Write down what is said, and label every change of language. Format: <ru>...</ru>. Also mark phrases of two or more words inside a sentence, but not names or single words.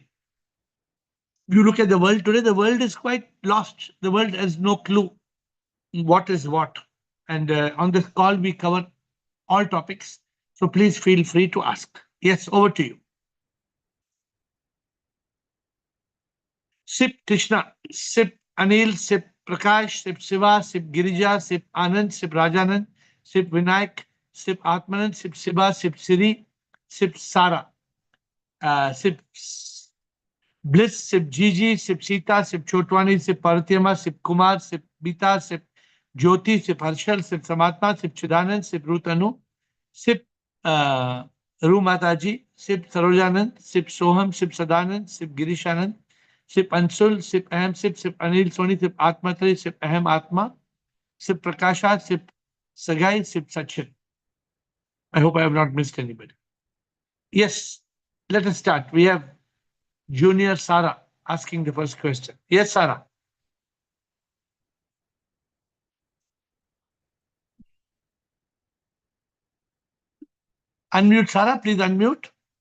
<en>You look at the world today, the world is quite lost. The world has no clue what is what. And on this call, we cover all topics. So please feel free to ask. Yes, over to you. Sip Krishna, Sip Anil, Sip Prakash, Sip Shiva, Sip Girija, Sip Anand, Sip Rajanand, Sip Vinayak, Sip Atmanand, Sip Shiva, Sip Siri, Sip Sara, Sip Bliss, Sip Gigi, Sip Sita, Sip Chotwani, Sip Paratyama, Sip Kumar, Sip Bita, Sip Jyoti, Sip Harshal, Sip Samatma, Sip Chidanand, Sip Rutanu, Sip Ru Mataji, Sip Sarojanand, Sip Soham, Sip Sadanand, Sip Girishanand, Sip Ansul, Sip Ahem, Sip Anil Soni, Sip Atmatri, Sip Ahem Atma, Sip Prakasha, Sip Sagai, Sip Sachin. I hope I have not missed anybody. Yes, let us start. We have Junior Sarah asking the first question. Yes, Sarah. Unmute, Sarah. Please unmute.</en>